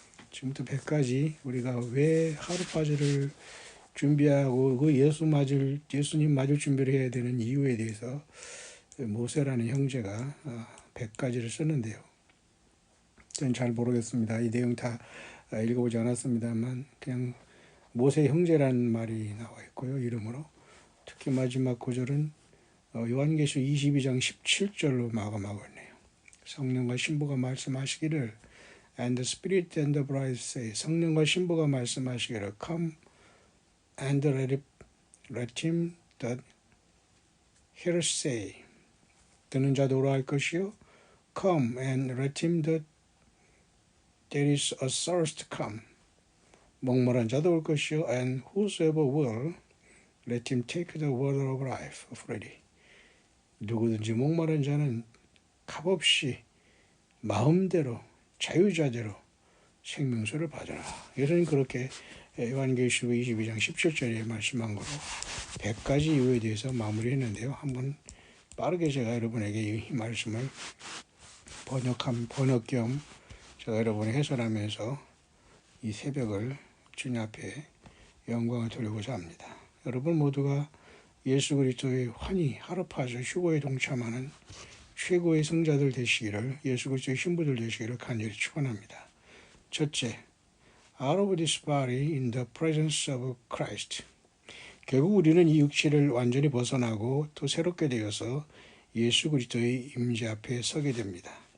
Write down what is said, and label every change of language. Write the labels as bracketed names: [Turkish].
[Korean] 지금부터 100가지 우리가 왜 하루파즈를 준비하고 그 예수님 맞을 준비를 해야 되는 이유에 대해서 모세라는 형제가 100가지를 썼는데요. 저는 잘 모르겠습니다. 이 내용 다 읽어보지 않았습니다만 그냥 모세 형제라는 말이 나와 있고요. 이름으로. 특히 마지막 구절은 요한계시록 22장 17절로 마감하고 있네요. 성령과 신부가 말씀하시기를 [English] And the Spirit and the bride say [Korean] 성령과 신부가 말씀하시기를 [English] Come and let him that heareth say [Korean] 듣는 자도 오라 할 것이요 [English] Come and let him that there is athirst come [Korean] 목마른 자도 올 것이요 [English] And whosoever will let him take the water of life freely [Korean] 누구든지 목마른 자는 값없이 마음대로 자유자재로 생명수를 받으라. 예수님 그렇게 요한계시록 22장 17절에 말씀한 거로 100가지 이유에 대해서 마무리했는데요. 한번 빠르게 제가 여러분에게 이 말씀을 번역 겸 제가 여러분이 해설하면서 이 새벽을 주님 앞에 영광을 돌리고자 합니다. 여러분 모두가 예수 그리스도의 환희, 하르파즈, 휴거에 동참하는 최고의 성자들 되시기를 예수 그리스도의 신부들 되시기를 간절히 축원합니다. [English] 첫째, out of this body in the presence of Christ. [Korean] 결국 우리는 이 육체를 완전히 벗어나고 또 새롭게 되어서 예수 그리스도의 임재 앞에 서게 됩니다.